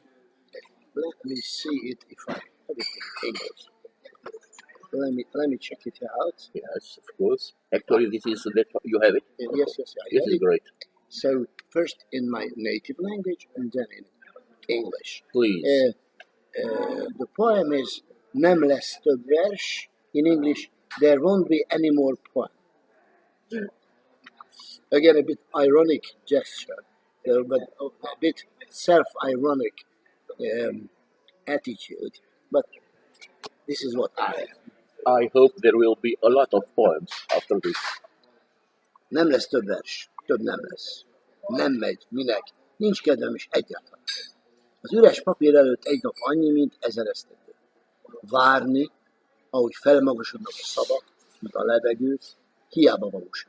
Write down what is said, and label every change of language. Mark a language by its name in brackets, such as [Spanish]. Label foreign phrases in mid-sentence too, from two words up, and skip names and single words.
[English] Let me see it if I have it in English. Let me check it out. Yes, of course. Actually, this is that you have it. Yes, I This have is it. great. So first in my native language and then in English. Please. The poem is Nem lesz több vers. In English, there won't be any more poem. Again, a bit ironic gesture, but a bit self-ironic attitude. But this is what I am. I hope there will be a lot of poems after this. [Hungarian] Nem lesz több vers, több nem lesz. Nem megy, minek, nincs kedvem is egyáltalán. Az üres papír előtt egy nap annyi, mint 1000 esztendő. Várni, ahogy felmagasodnak a szavak, mint a levegő, hiába valóság.